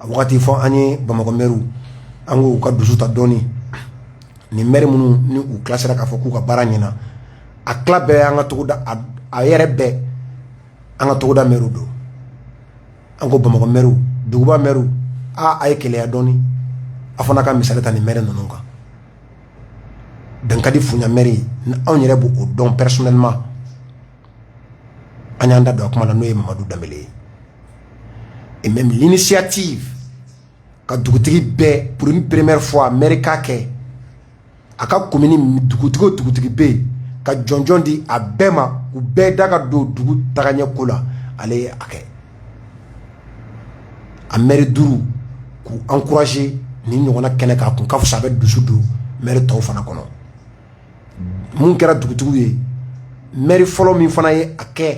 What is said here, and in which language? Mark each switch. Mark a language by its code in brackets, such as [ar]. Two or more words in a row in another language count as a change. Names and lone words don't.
[bm] wagati fɔ an ye Bamakɔ maire an k'u ka dusu ta dɔɔni ni maire minnu ni u classera k'a fɔ k'u ka baara ɲɛna a tila bɛɛ an ka togoda a yɛrɛ bɛɛ an ka togoda maire don an ko Bamakɔ maire duguba maire a ye keleya dɔɔni a fana ka misali ta ni maire ninnu kan Dankadi Fuɲa maire ni anw yɛrɛ b'o dɔn personnellement an y'an da don a kuma la n'o ye Mamadu Danbele ye [fr] et même l'initiative [bm] ka dugutigi bɛɛ [fr] pour une première fois maire [bm] k'a kɛ a ka commune dugutigi bɛ yen ka jɔnjɔn di a bɛɛ ma u bɛɛ da ka don dugu tagaɲɛ ko la ale ye a kɛ a maire duuru k'u encourager ni ɲɔgɔnna kɛnɛ k'a kun ka fisa a bɛ dusu don maire tɔw fana kɔnɔ mun kɛra dugutigiw ye maire fɔlɔ min fana ye a kɛ